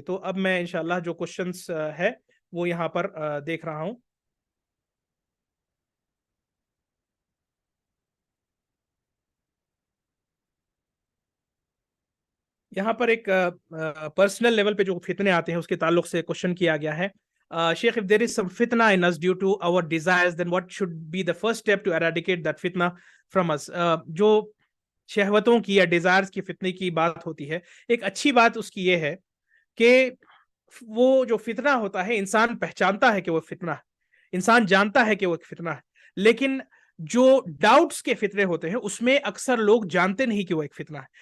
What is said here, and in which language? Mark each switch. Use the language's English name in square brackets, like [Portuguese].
[Urdu] تو اب میں انشاءاللہ جو کوشچنس ہے وہ یہاں پر دیکھ رہا ہوں. یہاں پر ایک پرسنل لیول پہ جو فتنے آتے ہیں اس کے تعلق سے کوشچن کیا گیا ہے. [English] Sheikh, if there is some fitna in us due to our desires, then what should be the first step to eradicate that fitna from us? [Urdu] جو شہوتوں کی یا ڈیزائرز کی فتنے کی بات ہوتی ہے، ایک اچھی بات اس کی یہ ہے کہ وہ جو فتنہ ہوتا ہے انسان پہچانتا ہے کہ وہ فتنہ ہے، انسان جانتا ہے کہ وہ ایک فتنہ ہے. لیکن جو ڈاؤٹس کے فتنے ہوتے ہیں اس میں اکثر لوگ جانتے نہیں کہ وہ ایک فتنہ ہے.